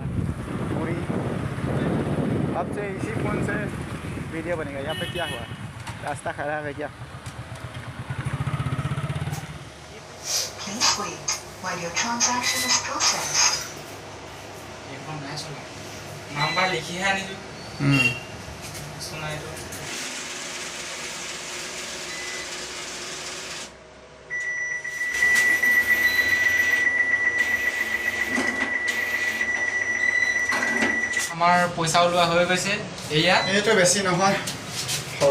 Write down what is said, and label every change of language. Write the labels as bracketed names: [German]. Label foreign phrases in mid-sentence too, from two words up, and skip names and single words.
[Hindi] पूरी अब से इसी फ़ोन से वीडियो बनेगा। यहाँ पे क्या हुआ, रास्ता खराब है क्या? नंबर लिखी है नहीं सुनाई तो [Assamese] আমাৰ পইচা ওলোৱা হৈ গৈছে। এয়া এইটো বেছি নহয়, সৰু